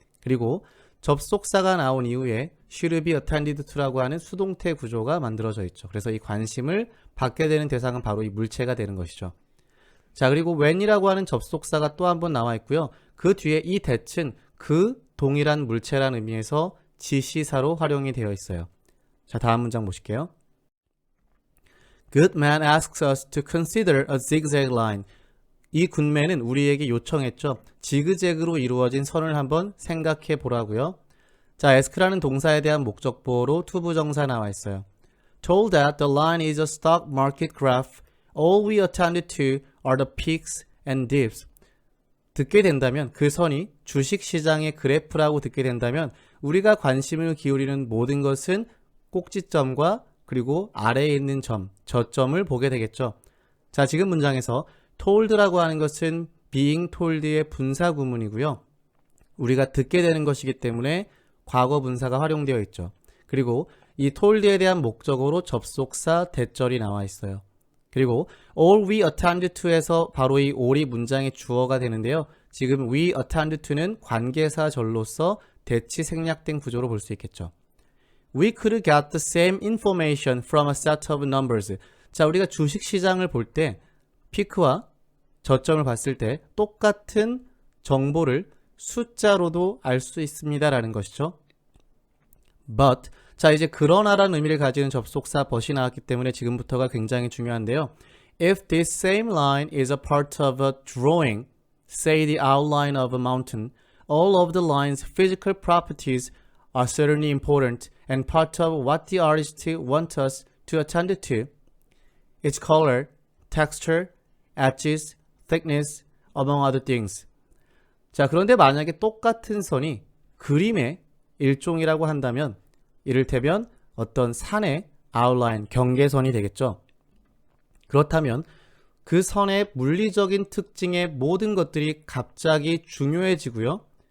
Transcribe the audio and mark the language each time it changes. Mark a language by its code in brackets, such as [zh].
[ko] 그리고 접속사가 나온 이후에 [en] should be attended to [ko] 라고 하는 수동태 구조가 만들어져 있죠. 그래서 이 관심을 받게 되는 대상은 바로 이 물체가 되는 것이죠. 자, 그리고 when이라고 하는 접속사가 또 한 번 나와 있고요. 그 뒤에 이 that은 그 동일한 물체라는 의미에서 지시사로 활용이 되어 있어요. 자, 다음 문장 보실게요. [en] Goodman asks us to consider a zigzag line. [ko] 이 굿맨은 우리에게 요청했죠. 지그재그로 이루어진 선을 한번 생각해 보라고요. 자, ask라는 동사에 대한 목적보호로 투부정사 나와 있어요. [en] Told that the line is a stock market graph. All we attended to are the peaks and dips. [ko] 듣게 된다면 그 선이 주식시장의 그래프라고 듣게 된다면 우리가 관심을 기울이는 모든 것은 꼭지점과 그리고 아래에 있는 점, 저점을 보게 되겠죠. 자, 지금 문장에서 told라고 하는 것은 [en] being told [ko] 의 분사구문이고요. 우리가 듣게 되는 것이기 때문에 과거 분사가 활용되어 있죠. 그리고 이 told에 대한 목적어로 접속사 대절이 나와 있어요. 그리고 [en] all we attended to [ko] 에서 바로 이 all이 문장의 주어가 되는데요. 지금 [en] we attended to [ko] 는 관계사절로서 대치 생략된 구조로 볼 수 있겠죠. [en] We could get the same information from a set of numbers. [ko] 자, 우리가 주식시장을 볼 때 피크와 저점을 봤을 때 똑같은 정보를 숫자로도 알 수 있습니다라는 것이죠. But, 자, 이제 그러나라는 의미를 가지는 접속사 but이 나왔기 때문에 지금부터가 굉장히 중요한데요. [en] If this same line is a part of a drawing, say the outline of a mountain, all of the line's physical properties are certainly important and part of what the artist wants us to attend to. Its color, texture, edges, thickness, among other things. [ko] 자, 그런데 만약에 똑같은 선이 그림의 일종이라고 한다면 이를테면 어떤 산의 아웃라인, 경계선이 되겠죠. 그렇다면 그 선의 물리적인 특징의 모든 것들이 갑자기 중요해지고요.